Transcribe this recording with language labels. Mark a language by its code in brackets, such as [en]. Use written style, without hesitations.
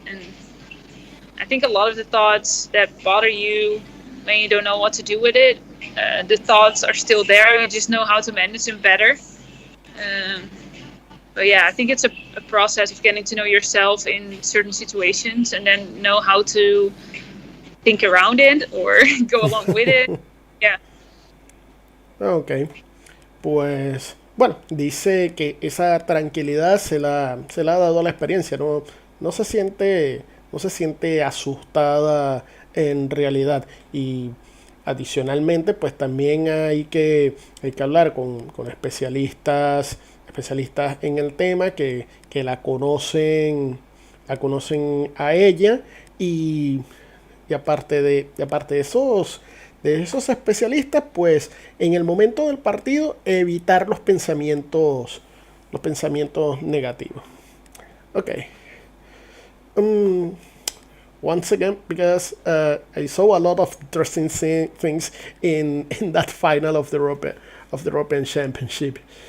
[en] And I think a lot of the thoughts that bother you when you don't know what to do with it, the thoughts are still there. You just know how to manage them better. But yeah, I think it's a process of getting to know yourself in certain situations and then know how to think around it or go along with it. Yeah. Ok. [es] Pues, bueno, dice que esa tranquilidad se la ha dado la experiencia. No se siente asustada en realidad. Y adicionalmente, pues también hay que hablar con especialistas en el tema que la conocen a ella y aparte de esos especialistas, pues en el momento del partido evitar los pensamientos negativos. [en] Okay. Once again, because I saw a lot of interesting things in that final of the European Championship.